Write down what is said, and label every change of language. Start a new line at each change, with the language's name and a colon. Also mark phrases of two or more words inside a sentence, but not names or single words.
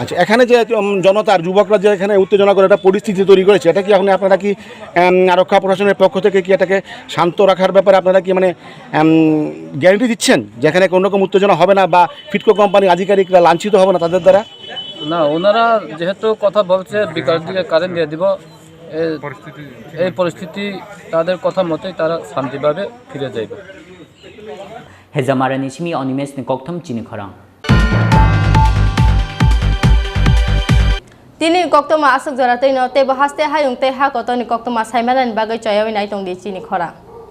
Bangla: আচ্ছা এখানে যে জনতার যুবকরা যে এখানে উত্তেজনা করে একটা পরিস্থিতি তৈরি করেছে এটা কি এখন আপনারা কি আরক্ষা প্রশাসনের পক্ষ থেকে কি এটাকে শান্ত রাখার ব্যাপারে আপনারা কি মানে গ্যারান্টি দিচ্ছেন যেখানে কোনো রকম উত্তেজনা হবে না বা ফিটকো কোম্পানির আধিকারিকরা লাঞ্ছিত হবে না তাদের দ্বারা না ওনারা যেহেতু কথা বলছে বিকালের দিকে কারেন্ট দিয়ে দিব এই পরিস্থিতি তাদের কথা মতোই তারা শান্তিভাবে ফিরে যাইবে
Kok Borok: হেজামারানি সিমি অনিমেশ নিকথম চিনি খরাং Tini koktoma asuk jara tei no te bahaste hayung te ha kotoni koktoma saimalan bagai choyawi nai tong di Chini Khorang.